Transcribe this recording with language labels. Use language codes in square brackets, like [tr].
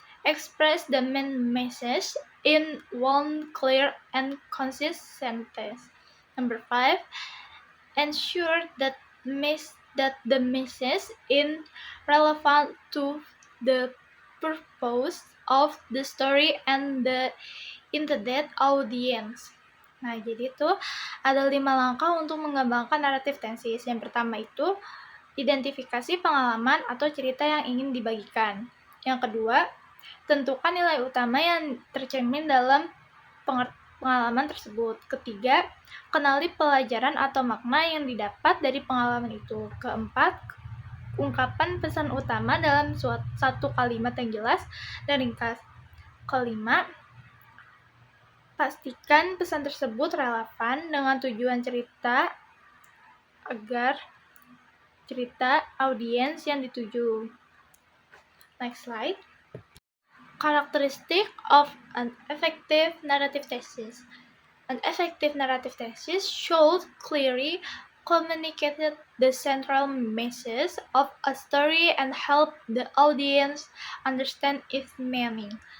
[en] Express the main message in one clear and concise sentence. Number 5. Ensure that the message is relevant to the purpose of the story and the intended audience. [id] Nah, jadi itu ada 5 langkah untuk mengembangkan naratif tensis. Yang pertama itu identifikasi pengalaman atau cerita yang ingin dibagikan. Yang kedua, tentukan nilai utama yang tercermin dalam pengalaman tersebut. Ketiga, kenali pelajaran atau makna yang didapat dari pengalaman itu. Keempat, ungkapan pesan utama dalam satu kalimat yang jelas dan ringkas. Kelima, pastikan pesan tersebut relevan dengan tujuan cerita agar cerita audiens yang dituju. [en] Next slide. Characteristic of an effective narrative thesis. An effective narrative thesis should clearly communicate the central message of a story and help the audience understand its meaning.